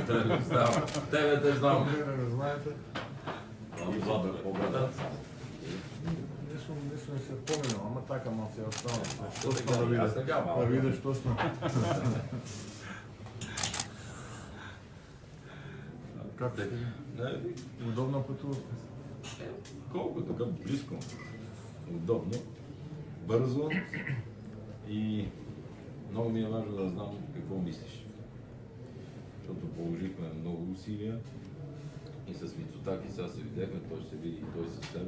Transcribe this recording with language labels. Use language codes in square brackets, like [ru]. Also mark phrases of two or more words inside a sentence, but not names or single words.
[mk] Тебе те знам. Не го знаете. И Владо Победат. Не сум се поминал, ама така малце ја останал. Што Така, сме да јас така видиш? малко. Да видиш што сме. Како сте ви? Не, [bg] Удобно пътувате? колко така близко, удобно, бързо и много ми е важно да знам какво мислиш. Защото положихме много усилия и с Мицотаки сега се видяхме, той ще се види и той с тебе.